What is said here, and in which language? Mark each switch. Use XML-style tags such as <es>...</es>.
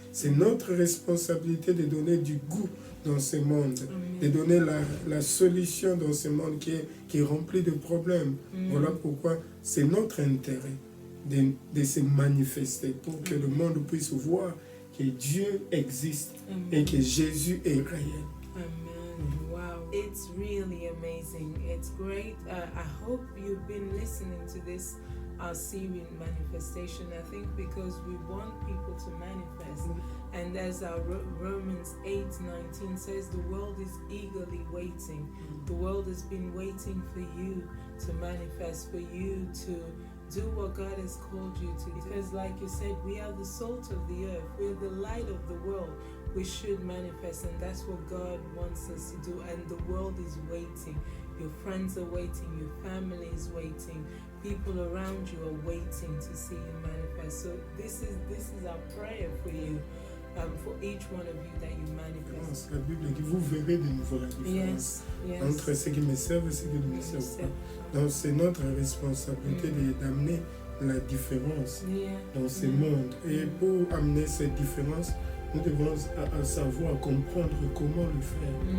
<fr>C'est notre responsabilité de donner du goût dans ce monde, de donner la solution dans ce monde qui est rempli de problèmes. Voilà pourquoi c'est notre intérêt de se manifester pour que le monde puisse voir que Dieu existe et que Jésus est réel.</fr> <en>Amen. Wow, it's really amazing. It's great. I hope you've been listening to this series manifestation. I think because we want people to manifest, and as our Romans 8:19 says, the world is eagerly waiting. The world has been waiting for you to manifest, for you to do what God has called you to. Because like you said, we are the salt of the earth. We're the light of the world. We should manifest, and that's what God wants us to do. And the world is waiting. Your friends are waiting. Your family is waiting. People around you are waiting to see you manifest. So this is our prayer for you, for each one of you, that you manifest.</en> <fr>La Bible dit, vous verrez de nouveau la différence entre ceux qui me servent et ceux qui ne me servent pas. Donc c'est notre responsabilité d'amener la différence dans ce monde. Et pour amener cette différence, nous devons savoir comprendre comment le faire.</fr>